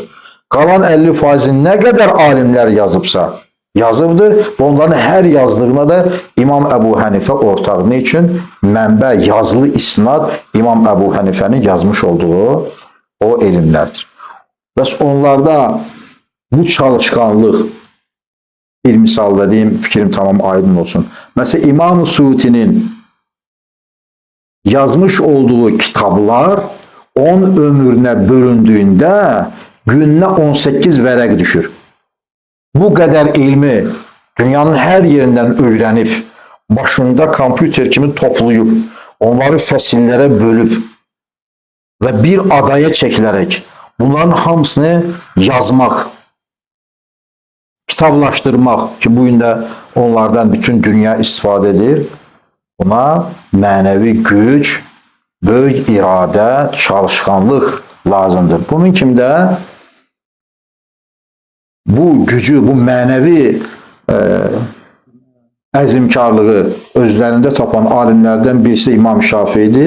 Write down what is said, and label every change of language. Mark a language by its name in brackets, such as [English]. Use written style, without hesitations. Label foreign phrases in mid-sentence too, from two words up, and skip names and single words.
[Azerbaijani] Qalan 50%-ni nə qədər alimlər yazıbsa, yazıbdır və onların hər yazdığına da İmam Əbu Hənifə ortaq. Ne üçün? Mənbə, yazılı isnad İmam Əbu Hənifənin yazmış olduğu o elmlərdir. Bəs onlarda bu çalışqanlıq, bir misal vereyim, fikrim tamam aydın olsun. [Turkish] Mesela İmam-ı Suyuti'nin yazmış olduğu kitaplar 10 ömrüne bölündüğünde gününe 18 [Azerbaijani] vərəq düşür. [Turkish] Bu kadar ilmi dünyanın her yerinden öğrenip, başında [Azerbaijani] kompüter kimi [Turkish] toplayıp, onları fəsillərə bölüp ve bir adaya çekilerek bunların hamısını yazmak, [Azerbaijani] kitablaşdırmaq ki, bu gün də onlardan bütün dünya istifadə edir. Buna mənəvi güc, böyük iradə, çalışqanlıq lazımdır. Bunun kimi də bu gücü, bu mənəvi əzimkarlığı özlərində tapan alimlərdən birisi İmam Şafii'dir.